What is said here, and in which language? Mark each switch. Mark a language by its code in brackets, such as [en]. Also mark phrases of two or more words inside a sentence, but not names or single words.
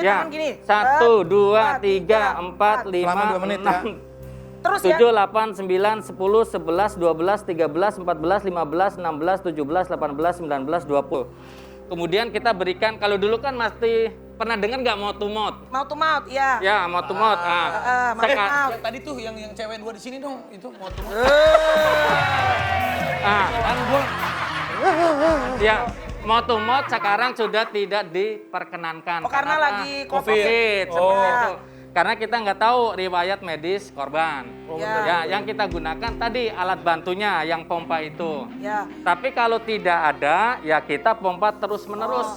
[id] Ya, tangan gini. 1, 2, 3, 4, 5, Selama 2 menit ya. 6, Terus ya. 7, 8, 9, 10, 11, 12, 13, 14, 15, 16, 17, 18, 19, 20. Kemudian kita berikan, kalau dulu kan mesti pernah dengar nggak [en] mouth to mouth? Mouth to mouth, iya. Ya, mouth to mouth. mouth to mouth. [id] Yang tadi tuh yang cewek 2 di sini dong, itu mau tuh. Kan gua. Ya, [en] mouth to mouth [id] sekarang sudah tidak diperkenankan. Oh, karena apa? lagi COVID. COVID. Seperti Oh. itu. Karena kita nggak tahu riwayat medis korban. Ya. Ya, yang kita gunakan tadi alat bantunya yang pompa itu. Ya. Tapi kalau tidak ada, ya kita pompa terus-menerus.